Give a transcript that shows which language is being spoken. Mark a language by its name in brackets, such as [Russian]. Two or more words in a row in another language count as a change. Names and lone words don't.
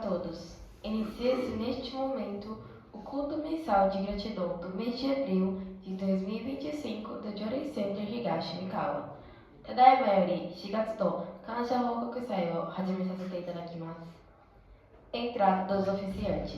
[Portuguese] todos. Inicia-se neste momento o culto mensal de gratidão do mês de abril de 2025 do Jory Center Higashi Mikawa. [Japanese] ただいまより4月と感謝報告祭を始めさせていただきます。 [Portuguese] Entrada dos oficiantes.